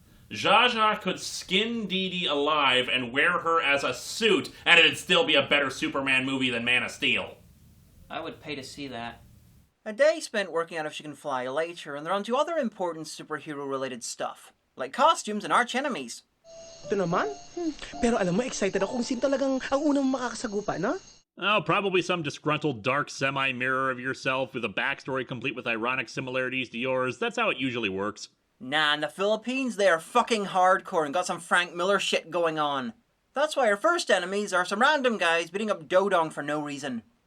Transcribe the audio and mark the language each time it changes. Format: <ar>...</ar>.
<en>Zsazsa could skin Dee Dee alive and wear her as a suit, and it'd still be a better Superman movie than Man of Steel. I would pay to see that. A day spent working out if she can fly later, and they're on to other important superhero-related stuff, like costumes and arch-enemies.</en> <tl>Ito naman? Pero alam mo, excited ako kung sino talagang ang unang makakasagupa, no?</tl> <en>Oh, probably some disgruntled dark semi-mirror of yourself with a backstory complete with ironic similarities to yours. That's how it usually works. Nah, in the Philippines, they are fucking hardcore and got some Frank Miller shit going on. That's why our first enemies are some random guys beating up Dodong for no reason.</en>